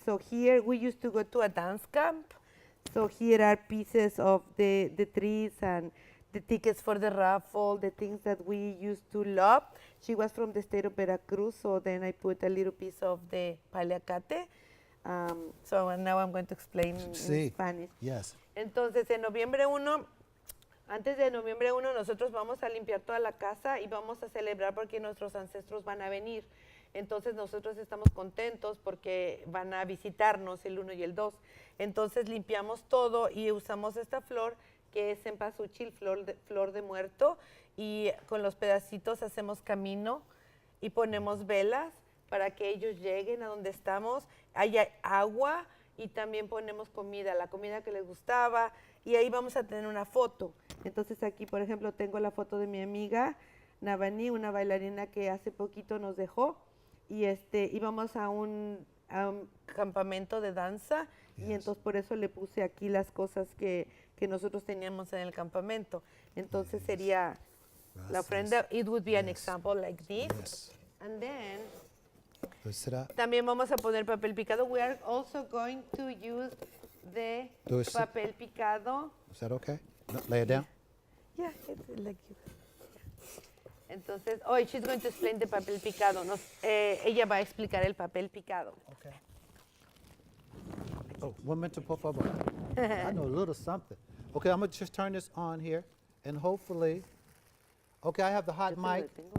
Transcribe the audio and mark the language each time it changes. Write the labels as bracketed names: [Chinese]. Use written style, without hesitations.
[English] So here we used to go to a dance camp. So here are pieces of the trees and the tickets for the raffle, the things that we used to love. She was from the state of Veracruz, so then I put a little piece of the paliacate. So now I'm going to explain in Spanish. Yes. [Spanish] Entonces, en noviembre 1, antes de noviembre 1, nosotros vamos a limpiar toda la casa y vamos a celebrar porque nuestros ancestros van a venir. Entonces, nosotros estamos contentos porque van a visitarnos el 1 y el 2. Entonces, limpiamos todo y usamos esta flor que es cempasúchil, flor de muerto, y con los pedacitos hacemos camino y ponemos velas para que ellos lleguen a donde estamos. Hay agua y también ponemos comida, la comida que les gustaba, y ahí vamos a tener una foto. Entonces aquí, por ejemplo, tengo la foto de mi amiga Navani, una bailarina que hace poquito nos dejó, y íbamos a un campamento de danza, y entonces por eso le puse aquí las cosas que nosotros teníamos en el campamento. Entonces sería la ofrenda, [English] it would be an example like this. And then, [Spanish] también vamos a poner papel picado. [English] We are also going to use the papel picado. Is that okay? No, lay it down. Yeah, it's like you. Entonces, she's going to explain the papel picado. [Spanish] Ella va a explicar el papel picado. [English] Okay. Oh, one minute, [Spanish] por favor. [English] I know a little something. Okay, I'm going to just turn this on here, and hopefully, okay, I have the hot mic.